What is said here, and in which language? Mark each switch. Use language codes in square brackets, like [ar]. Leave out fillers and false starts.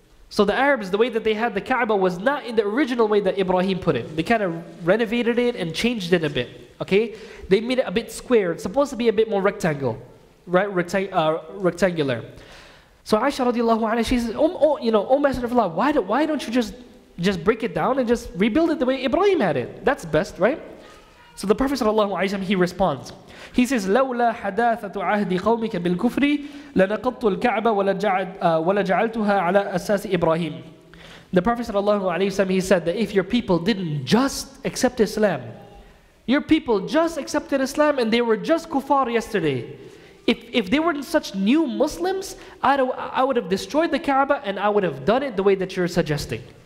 [en] So the Arabs, the way that they had the Kaaba was not in the original way that Ibrahim put it. They kind of renovated it and changed it a bit. Okay? They made it a bit square. It's supposed to be a bit more rectangular. So Aisha radiallahu anha, she says, "Oh Messenger of Allah, why don't you just break it down and just rebuild it the way Ibrahim had it? That's best, right?" So the Prophet sallallahu alaihi wasallam, he responds. He says, [ar] "لولا حداثة عهد قومك بالكفر لنقضت الكعبة ولجعلتها على أساس إبراهيم." [en] The Prophet sallallahu alaihi wasallam, he said that if your people didn't just accept Islam, your people just accepted Islam and they were just kuffar yesterday, if they weren't such new Muslims, I would have destroyed the Kaaba and I would have done it the way that you're suggesting.